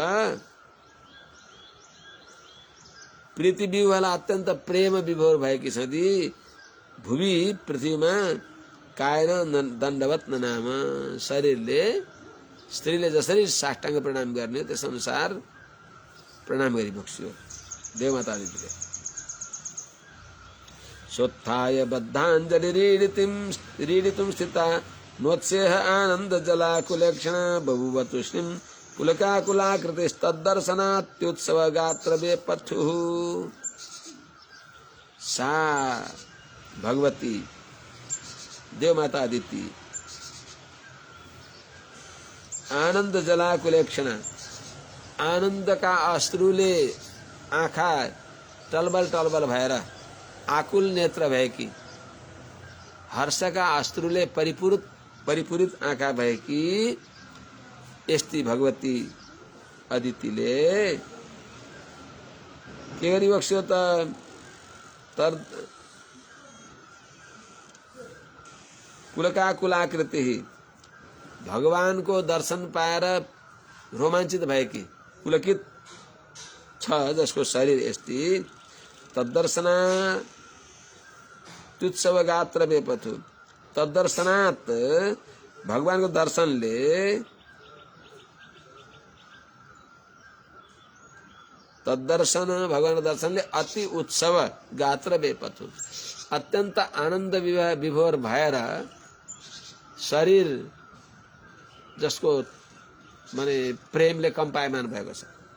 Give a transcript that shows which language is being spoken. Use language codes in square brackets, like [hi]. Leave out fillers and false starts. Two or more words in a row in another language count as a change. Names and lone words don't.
[sa] प्रीति विह्वला [ne] अत्यन्त प्रेम विभोर भएकी छँदी, भुवि पृथ्वीमा [sa] कायन दण्डवत ननाम, [ne] शरीरले स्त्रीले जसरी साष्टाङ्ग प्रणाम गर्ने त्यस अनुसार प्रणाम गरिबक्स्यो देवमाता आदितिले। [sa] सोत्थाय बद्धाञ्जलि रीडितुं स्थिता नोत्सेह आनन्द जलाकुलेक्षण बभूव तूष्णीं पुलकाकुलाकृतिस्तद्दर्शनात्युत्सव गात्र बेपथुः। [ne] सा भगवती देवमाता आदिति [sa] आनन्द जलाकुलेक्षण, [ne] आनन्द का अश्रुले आँखा टलबल टलबल भएर आकुल नेत्र भएकी, हर्षका अश्रुले परिपूरित आँखा भएकी यस्ती भगवती अदितिले के गरिबक्स्यो त? कुलाकृति ही भगवान को दर्शन पाएर रोमाञ्चित भएकी पुलकित छ जसको शरीर यस्ती तद्दर्शना [sa] तुत्सव गात्र बेपथु तद्दर्शनात् [ne] भगवानको दर्शनले तद्दर्शन भगवानको दर्शनले अति [sa] उत्सव गात्र बेपथु [ne] अत्यन्त आनन्द विभोर भएर शरीर जसको माने प्रेमले कम्पायमान भएको छ